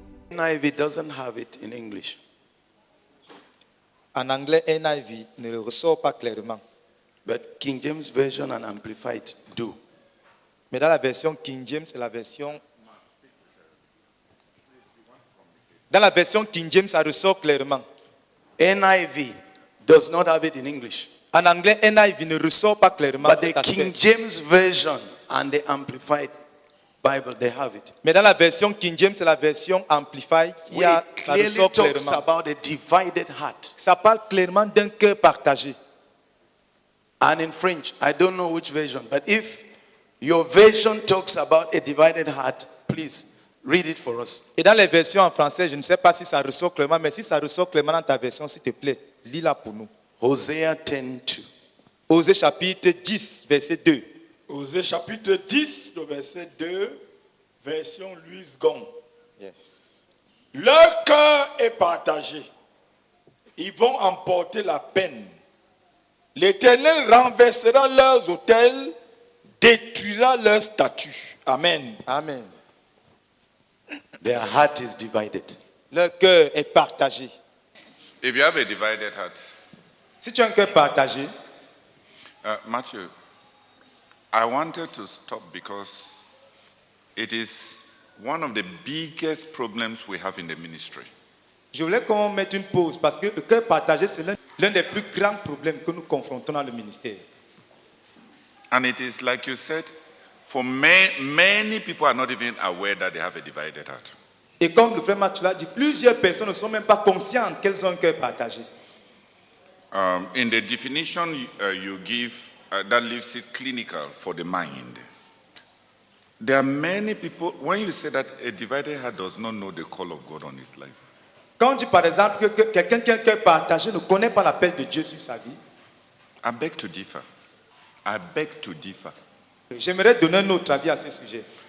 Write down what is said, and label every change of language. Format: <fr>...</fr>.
<en>NIV doesn't have it in English.</en> <fr>En anglais, NIV ne le ressort pas clairement.</fr> <en>But King James Version and Amplified do.</en> <fr>Mais dans la version King James et la version... Dans la version King James, ça ressort clairement.</fr> <en>NIV does not have it in English.</en> <fr>En anglais, NIV ne ressort pas clairement.</fr> <en>But the King James Version and the Amplified Bible, they have it.</en> <fr>Mais dans la version King James et la version Amplified, ça ressort</fr> <en>talks</en> <fr>clairement.</fr> <en>about a divided heart.</en> <fr>Ça parle clairement d'un cœur partagé.</fr> <en>And in French, I don't know which version, but if your version talks about a divided heart, please read it for us.</en> <fr>Et dans les versions en français, je ne sais pas si ça ressort clairement, mais si ça ressort clairement dans ta version, s'il te plaît, lis-la pour nous.</fr> <en>Hosea 10:2.</en> <fr>Osée chapitre 10, verset 2. Osée chapitre 10, le verset 2, version Louise Gong.</fr> <en>Yes.</en> <fr>Leur cœur est partagé. Ils vont emporter la peine. L'Éternel renversera leurs autels, détruira leurs statues. Amen. Amen.</fr> <en>Their heart is divided.</en> <fr>Leur cœur est partagé.</fr> <en>If you have a divided heart,</en> <fr>Si tu as un cœur partagé,</fr> <en>Matthew, I wanted to stop because it is one of the biggest problems we have in the ministry.</en> <fr>je voulais qu'on mette une pause parce que le cœur partagé, c'est l'un des plus grands problèmes que nous confrontons dans le ministère.</fr> <en>And it is like you said, for many people are not even aware that they have a divided heart.</en> <fr>Et comme le frère Mathieu l'a dit, plusieurs personnes ne sont même pas conscientes qu'elles ont un cœur partagé.</fr> <en>In the definition you give, that leaves it clinical for the mind. There are many people, when you say that a divided heart does not know the call of God on his life.</en> <fr>Quand on dit par exemple que quelqu'un qui a un cœur partagé ne connaît pas l'appel de Dieu sur sa vie,</fr> <en>I beg to differ. I beg to differ.</en> <fr>j'aimerais donner un autre avis à ce sujet.</fr>